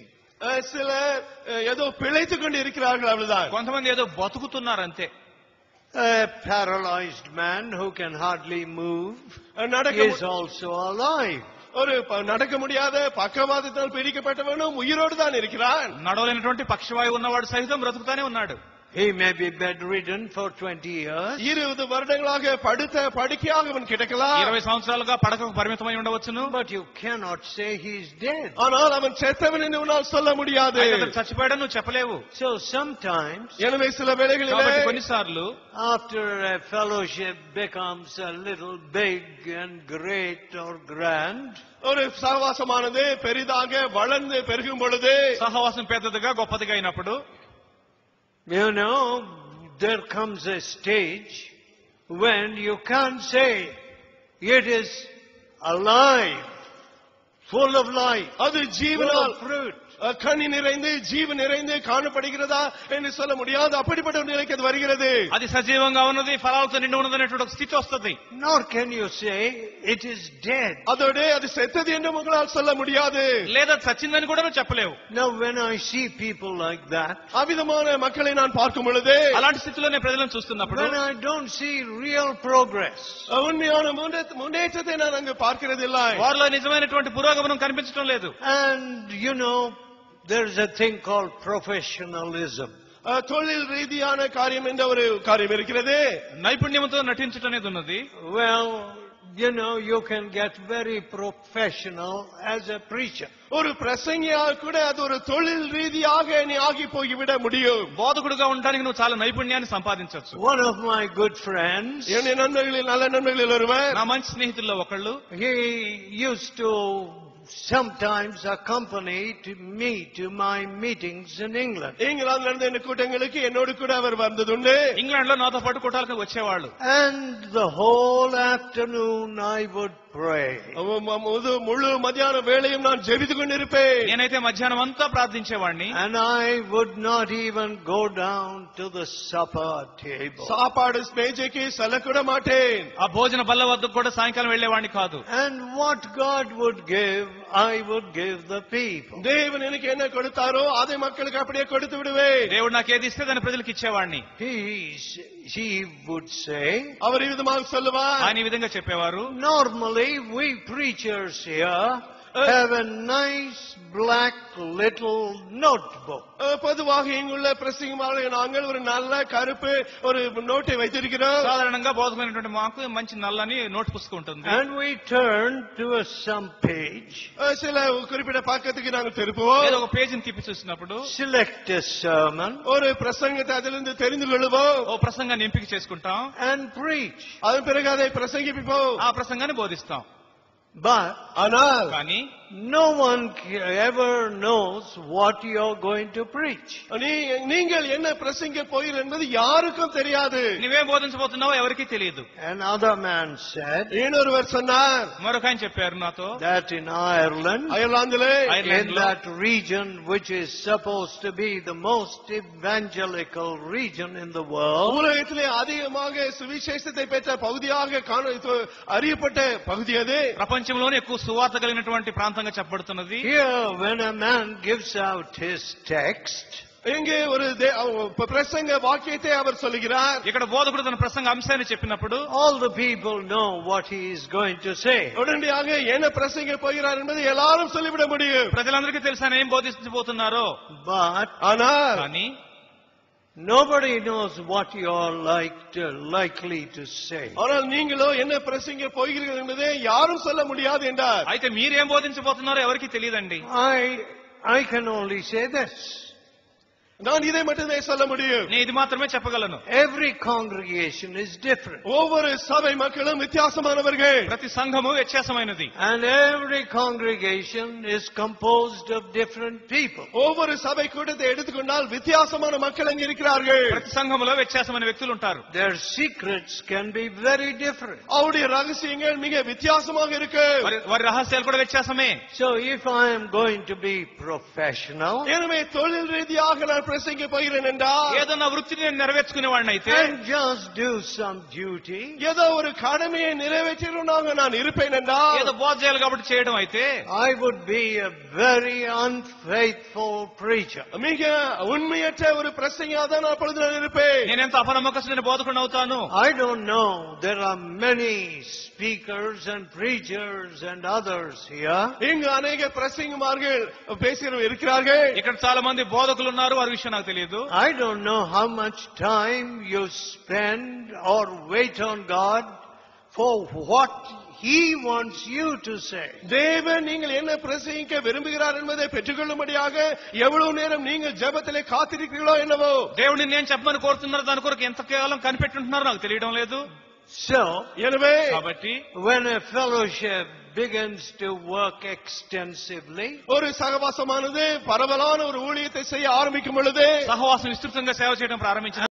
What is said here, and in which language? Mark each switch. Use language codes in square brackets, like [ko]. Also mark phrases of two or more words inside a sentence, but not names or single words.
[ta] சில ஏதோ பிழைத்துக் கொண்டு இருக்கிறார்கள், அவ்வளவுதான். [te] కొంతమంది ఏదో బతుకుతున్నారు అంతే. [en] A paralyzed man who can hardly move is also alive. [ta] ஒரு நடக்க முடியாத பக்கவாதத்தால் பீடிக்கப்பட்டவனும் உயிரோடு தான் இருக்கிறான். [te] నడవలేనటువంటి పక్షవాయు ఉన్నవాడు సహితం బ్రతుకుతానే ఉన్నాడు. [en] He may be bedridden for 20 years. [ta] 20 வருடங்களாக படுக்கையாக அவன் கிடக்கலாம். [te] 20 సంవత్సరాలుగా పడకకు పరిమితమై ఉండవచ్చును. [en] But you cannot say he is dead. [ta] ஆனால் அவன் செத்தவன் என்று உன்னால் சொல்ல முடியாது. [te] అతను చచ్చిపోయాడని నువ్వు చెప్పలేవు. [en] So sometimes, [ta] எனவே சில வேளைகளில் [te] కాబట్టి కొన్నిసార్లు [en] after a fellowship becomes a little big and great or grand, [ta] ஒரு சகவாசமானது பெரிதாக வளர்ந்து பெருகும் பொழுது, [te] సహవాసం పెద్దదిగా గొప్పదిగా అయినప్పుడు, [en] you know, there comes a stage when you can't say it is alive, full of life, [ta] அது [en] full [ta] ஜீவனால் [en] of fruit. [ta] கனி நிறைந்து ஜீவன் நிறைந்து காணப்படுகிறதா என்று சொல்ல முடியாது. அப்படிப்பட்ட ஒரு நிலைக்கு அது வருகிறது. [te] అది సజీవంగా ఉన్నది, ఫలాలతో నిండి ఉన్నదనేటువంటి ఒక స్థితి వస్తుంది. [en] Nor can you say it is dead. [ta] அதோட அது செத்தது என்று உங்களால் சொல்ல முடியாது. [te] లేదా చచ్చిందని కూడా నువ్వు చెప్పలేవు. [en] Now when I see people like that, [ta] அவிதமான மக்களை நான் பார்க்கும் பொழுது, [te] అలాంటి స్థితిలో నేను ప్రజలను చూస్తున్నప్పుడు, [en] when I don't see real progress, [ta] உண்மையான முன்னேற்றத்தை நான் அங்கு பார்க்கிறதில்லை. [te] వారిలో నిజమైనటువంటి పురోగమనం కనిపించడం లేదు. [en] and you know, there's a thing called professionalism. [ta] தொழில் ரீதியான காரியம் என்ற ஒரு காரியம் இருக்கிறது. [te] నైపుణ్యంతో నటించటం అనేది ఉన్నది. [en] Well, you know, you can get very professional as a preacher. [ta] ஒரு பிரசங்கியா கூட அது ஒரு தொழில் ரீதியாக நீ ஆகி போய்விட முடியும். [te] బోధకుడుగా ఉండడానికి నువ్వు చాలా నైపుణ్యాన్ని సంపాదించవచ్చు. [en] One of my good friends, [ta] என் நண்பர்களில் நல்ல நண்பர்களில் ஒருவர், [te] నా మంచి స్నేహితుల్లో ఒకళ్ళు, [en] he used to sometimes accompany me to my meetings in England. [ta] இங்கிலாந்து நடந்த இந்த கூட்டங்களுக்கு என்னோடு கூட அவர் வந்ததுண்டு. [te] ఇంగ్లాండ్ లో నాతో పాటు కూటాలకు వచ్చేవాళ్ళు. [en] And the whole afternoon I would pray. [ta] முழு மத்தியான வேளையும் நான் ஜெபித்துக் கொண்டிருப்பேன். [te] నేనైతే మధ్యాహ్నం అంతా ప్రార్థించేవాడిని. [en] And I would not even go down to the supper table. [ta] சாப்பாடு மேஜைக்கு செல்லக்கூட மாட்டேன். [te] ఆ భోజన బల్ల వద్దకు కూడా సాయంకాలం వెళ్లేవాడిని కాదు. [en] And what God would give, I would give the people. [ta] தேவன் எனக்கு என்ன கொடுத்தாரோ அதை மக்களுக்கு அப்படியே கொடுத்து விடுவேன். [te] దేవుడు నాకు ఏది ఇస్తే దాన్ని ప్రజలకు ఇచ్చేవాడిని. [en] He would say, [ta] அவர் விதமாக சொல்லுவார். [te] ఆయన ఈ విధంగా చెప్పేవారు. [en] normally we preachers here have a nice black little notebook. [ta] பொதுவாக இங்குள்ள பிரசங்கமாளர்கள் நாங்கள் ஒரு நல்ல கருப்பு ஒரு நோட்டை வைத்திருக்கிறோம். [te] సాధారణంగా బోధకులైనటువంటి మాకు మంచి నల్లని నోట్ పుస్తకం ఉంటుంది. [en] And we turn to some page, [ta] சில குறிப்பிட்ட பக்கத்துக்கு நாங்கள் திருப்புவோம். [te] ఏదో ఒక పేజీని తిప్పి చూసినప్పుడు [en] select a sermon, [ta] ஒரு பிரசங்கத்தை அதிலிருந்து தெரிந்து கொள்வோம். [te] ఓ ప్రసంగాన్ని ఎంపిక చేసుకుంటాం. [en] and preach. [ta] அதன் பிறகு அதை பிரசங்கிப்போம். [te] ఆ ప్రసంగాన్ని బోధిస్తాం. [en] But [ta] ஆனால் [te] కానీ [en] no one ever knows what you're going to preach. [ta] நீங்கள் என்ன பிரசங்க போகிறீர்கள் என்பது யாருக்கும் தெரியாது. [te] నువ్వేం బోధించబోతున్నావో ఎవరికీ తెలియదు. [en] Another man said [ta] இன்னொருவர் சொன்னார், [te] మరొక ఆయన చెప్పారు నాతో, [en] that in Ireland, [ta] அயர்லாந்திலே [en] in that region which is supposed to be the most evangelical region in the world, [ta] உலகத்திலே அதிகமாக சுவிசேஷத்தை பெற்ற பகுதியாக அறியப்பட்ட பகுதி அது. [te] ప్రపంచంలోనే ఎక్కువ సువార్త కలిగినటువంటి ప్రాంతంగా చెప్పబడుతున్నది. [en] here when a man gives out his text, [ta] இங்கே ஒரு பிரசங்க வாக்கியத்தை அவர் சொல்லுகிறார். [te] ఇక్కడ బోధకుడు తన ప్రసంగ అంశాన్ని చెప్పినప్పుడు [en] all the people know what he is going to say. [ta] உடனடியாக என்ன பிரசங்க போகிறார் என்பது எல்லாரும் சொல்லிவிட முடியும். [te] ప్రజలందరికీ తెలుసు ఆయన ఏం బోధించబోతున్నారో. [en] But [ta] ஆனால் [te] కానీ [en] nobody knows what you are likely to say. [ta] ஆனால் நீங்களோ என்ன பிரசங்க போகிறீர்கள் என்பதை யாரும் சொல்ல முடியாது என்றார். [te] అయితే మీరేం బోధించబోతున్నారో ఎవరికీ తెలియదండి. [en] I can only say this. [ta] நான் இதை மட்டுமே சொல்ல முடியும். [te] నేను ఇది మాత్రమే చెప్పగలను. [en] Every congregation is different. [ta] ஒவ்வொரு சபை மக்களும் வித்தியாசமானவர்கள். [te] ప్రతి సంఘము వ్యత్యాసమైనది. [en] And every congregation is composed of different people. [ta] ஒவ்வொரு சபை கூட்டத்தை எடுத்துக்கொண்டால் வித்தியாசமான மக்கள் அங்கே இருக்கிறார்கள். [te] ప్రతి సంఘములో వ్యత్యాసమైన వ్యక్తులు ఉంటారు. [en] Their secrets can be very different. [ta] அவருடைய ரகசியங்கள் மிக வித்தியாசமாக இருக்கு. [te] వారి రహస్యాలు కూడా వ్యత్యాసమే. [en] So if I am going to be professional, [ta] எனவே தொழில் ரீதியாக நான் பிரசங்க போகிறேன் என்றால், [te] ఏదన్నా వృత్తిని నేను నెరవేర్చుకునేవాడిని అయితే, [en] and just do some duty, [ta] ஏதோ ஒரு கடமையை நிறைவேற்றணும்னாக நான் இருப்பேன் என்றால், [te] ఏదో బోధ చేయాలి కాబట్టి చేయడం అయితే, [en] I would be a very unfaithful preacher. [ta] மிக உண்மையற்ற ஒரு பிரசங்கியாக தான் நான் அப்பொழுது நான் இருப்பேன். [te] నేను ఎంత అపనమ్మకస్తుడైన బోధకుడిని అవుతాను. [en] I don't know. There are many speakers and preachers and others here. [ta] இங்கு அநேக பிரசங்கமார்கள் பேசுகிறவர்கள் இருக்கிறார்கள். [te] ఇక్కడ చాలా మంది బోధకులు ఉన్నారు. వారి విషయం నాకు తెలియదు. [en] I don't know how much time you spend or wait on God for what He wants you to say. [ta] தேவன் நீங்கள் என்ன பிரசங்கிக்க விரும்புகிறார் என்பதை பெற்றுக்கொள்ளும்படியாக எவ்வளவு நேரம் நீங்கள் ஜெபத்திலே காத்திருக்கிறீர்களோ என்னவோ. [te] దేవుడిని నేను చెప్పమని కోరుతున్నారు, దాని కొరకు ఎంత కాలం కనిపెట్టుంటున్నారో నాకు తెలియడం లేదు. [en] So, [ta] எனவே [te] కాబట్టి [en] when a fellowship begins to work extensively, [ta] ஒரு சகவாசமானது பரவலான ஒரு ஊழியத்தை செய்ய ஆரம்பிக்கும் பொழுது, [te] సహవాసం విస్తృతంగా సేవ చేయడం ప్రారంభించిన